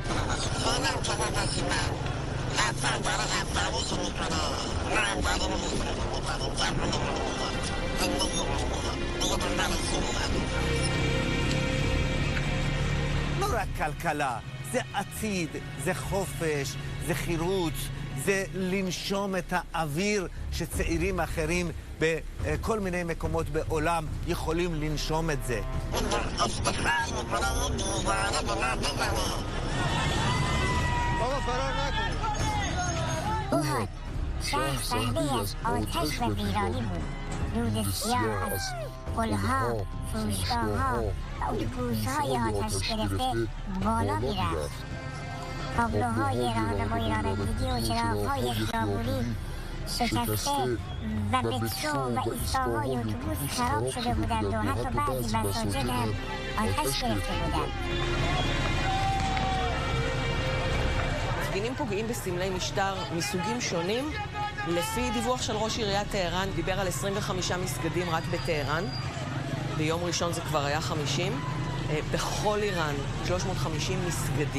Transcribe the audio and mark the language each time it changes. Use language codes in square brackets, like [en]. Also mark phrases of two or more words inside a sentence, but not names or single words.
[he] לא רק כלכלה, זה עתיד, זה חופש, זה חירות, זה לנשום את האוויר שצעירים אחרים בכל מיני מקומות בעולם יכולים לנשום את זה. [fa] اوهان شهر صحنه از آتش و ویرانی بود. رود سیاه از پلها، فروشگاه‌ها و اتوبوس‌های آتش گرفته بالا می‌رفت. تابلوهای راهنمای رانندگی و چراغ‌های خیابانی شکسته و مترو و ایستگاه‌های اتوبوس خراب شده بودند و حتی بعضی مساجد هم آتش گرفته بودند. [he] מפגינים פוגעים בסמלי משטר מסוגים שונים. לפי דיווח של ראש עיריית טהרן, דיבר על 25 מסגדים רק בטהרן. ביום ראשון זה כבר היה 50. בכל איראן 350 מסגדים.